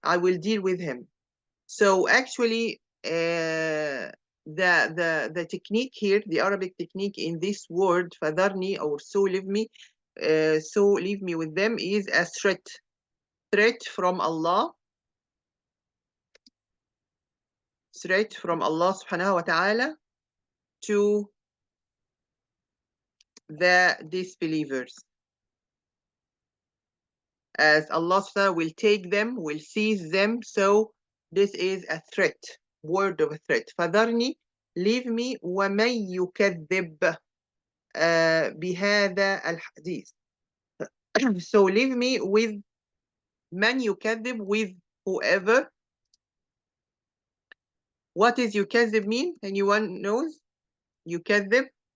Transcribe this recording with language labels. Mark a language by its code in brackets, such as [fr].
[en] I will deal with him. So actually, the technique here, the Arabic technique in this word, فذرني or so leave me with them, is a threat from Allah, subhanahu wa ta'ala to the disbelievers. As Allah will take them, will seize them. So this is a threat, word of a threat. [ar] فذرني, [en] leave me, [ar] ومن يكذب بهذا الحديث. [en] So leave me with [ar] من يكذب, [en] with whoever. What is يكذب mean? Anyone knows? يكذب.